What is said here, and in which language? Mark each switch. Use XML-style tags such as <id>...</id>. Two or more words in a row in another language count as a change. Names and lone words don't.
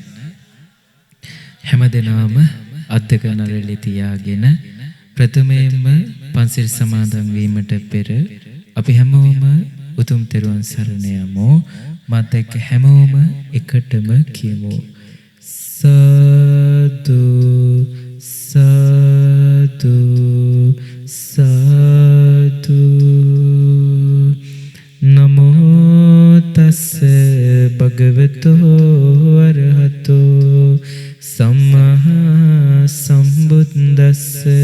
<si>හැම දෙනාම අද්දක නරලි තියාගෙන ප්‍රථමයෙන්ම පන්සිල් සමාදන් වීමට පෙර අපි හැමෝම උතුම් තෙරුවන් සරණ යමු. මාත් එක්ක හැමෝම එකටම කියමු.</si> <pi>සාදු සාදු සාදු. නමෝ තස්ස භගවතෝ අරහතෝ සම්මා සම්බුද්දස්ස.</pi>